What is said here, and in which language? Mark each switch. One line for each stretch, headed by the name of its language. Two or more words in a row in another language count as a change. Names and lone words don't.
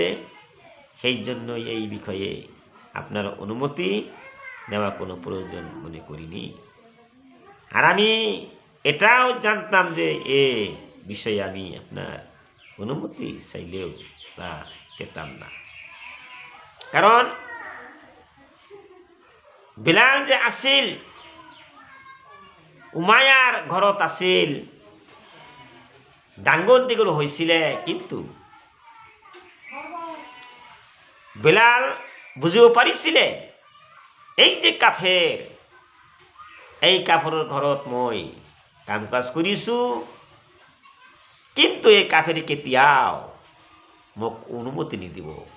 Bangla: সেই জন্য এই বিষয়ে আপনার অনুমতি নেওয়া কোনো প্রয়োজন মনে করিনি। আর আমি এটাও জানতাম যে এ বিষয়ে আমি আপনার অনুমতি চাইলেও তা পেতাম না।
Assamese: কারণ বেলাল যে আছিল, উমায়ার ঘৰত আছিল, ডাঙৰ দীঘল হৈছিলে, কিন্তু বেলাল বুজিব পাৰিছিলে এই যে কাফেৰ, এই কাফেৰৰ ঘৰত মই কাম কাজ কৰিছো, কিন্তু এই কাফেৰে কেতিয়াও মোক অনুমতি নিদিব।